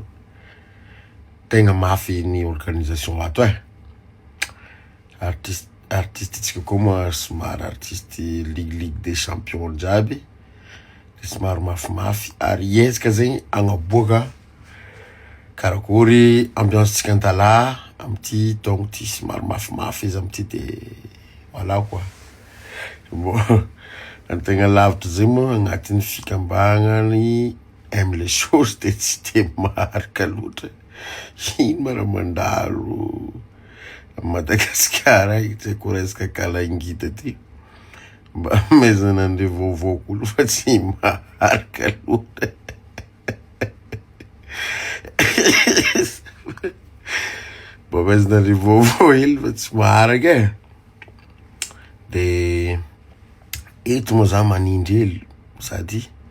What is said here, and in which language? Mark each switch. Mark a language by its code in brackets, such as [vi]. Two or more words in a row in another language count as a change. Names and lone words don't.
[mg] Tegna mafy ny organisation ato artiste tsika koa moa somary artiste ligue des champions jiaby, somary mafimafy ary ezaka zegny agnaboaka karakory ambiance tsika antala amty taogno ty, somary mafimafy izy amty de [fr] voilà quoi. [mg] Bon, antegna lavitra zay moa agnatin'ny fikambagnany [fr] aime les choses [mg] de tsy de marika loatra. Ino mara mandalo Madagasikara ity ko resaka kalangita ty mba mezana andre vaovao kolo fa tsy marika loatra. Mba mezana andre vaovao hely fa tsy marika de eto moa za manindry hely sady